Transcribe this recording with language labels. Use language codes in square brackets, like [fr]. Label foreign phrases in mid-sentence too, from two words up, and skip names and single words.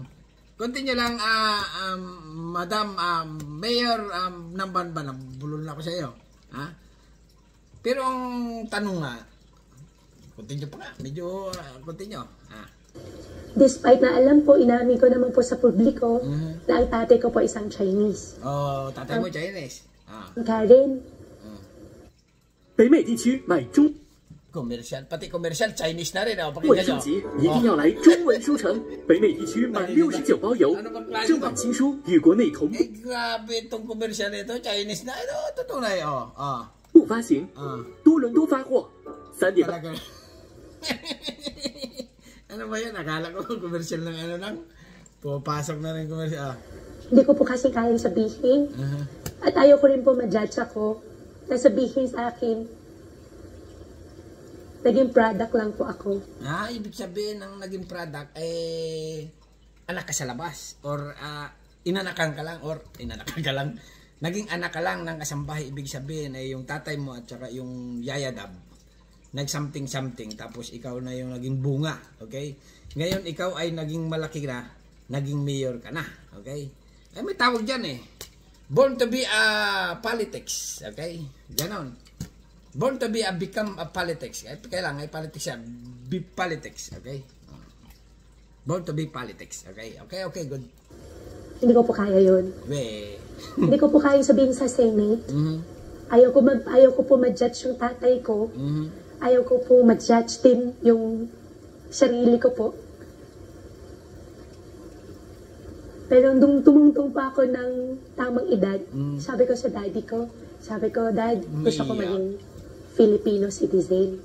[tl] Continue lang, Madam Mayor Namban, bulol na ako sa iyo. Pero ang tanong nga, continue pa nga, medyo continue. Despite na alam po, inamin ko naman po sa publiko na ang tatay ko po isang Chinese. Oh, tatay mo Chinese. Karen. [zh] 北美地区买中 [tl] Commercial, pati commercial Chinese na rin. [zh] 文 [tl] Pakinggan [zh] 书 [tl] nyo. [zh] 籍一定要来中文书城。北美地区满69包邮，正版新书与国内同步 [tl] Grabe itong commercial nito. Chinese na. Ito, tutunay. [zh] 不发行，多伦多发货。3点半 [tl] Talaga. Ano ba yan? Akala ko commercial ng ano lang. Pupasok na rin commercial. Hindi ko po kasi kayang sabihin. At ayaw ko rin po ma-judge ako na sabihin sa akin, naging product lang po ako. Ibig sabihin ng naging product anak ka sa labas or inanakan ka lang naging anak ka lang ng kasambahay. Ibig sabihin ay yung tatay mo at saka yung yayadab nag something tapos ikaw na yung naging bunga. Okay, ngayon ikaw ay naging malaki na, naging mayor ka na. Okay, ay may tawag dyan [en] born to be a politics. [tl] Okay, ganon. [en] Born to be become a politics. [tl] Kailangan ay politics siya. [en] Be politics. Okay? Born to be politics. Okay? Okay, good. [tl] Hindi ko po kaya yun. Hindi ko po kaya sabihin sa Senate. Ayaw ko po ma-judge yung tatay ko. Ayaw ko po ma-judge din yung sarili ko po. Pero nung tumungtong pa ako ng tamang edad, sabi ko sa daddy ko, Dad, gusto ko maging [en] Filipino citizen.